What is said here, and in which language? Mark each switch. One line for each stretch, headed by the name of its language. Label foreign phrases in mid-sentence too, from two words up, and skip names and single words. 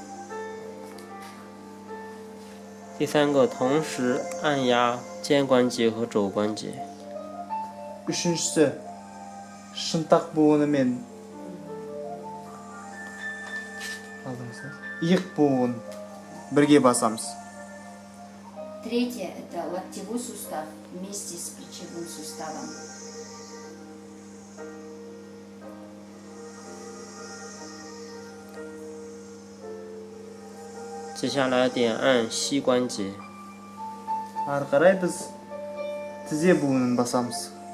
Chinese: 第三个同时按压肩关节和肘关节，
Kazakh: Үшіншісі шынтақ буыны мен алдыңызда иық буын бірге басамыз.
Russian: Третье – это локтевой сустав вместе с плечевым суставом.
Chinese: « 接下来点按膝关节，
Kazakh: Ары қарай біз тізе буынын басамыз.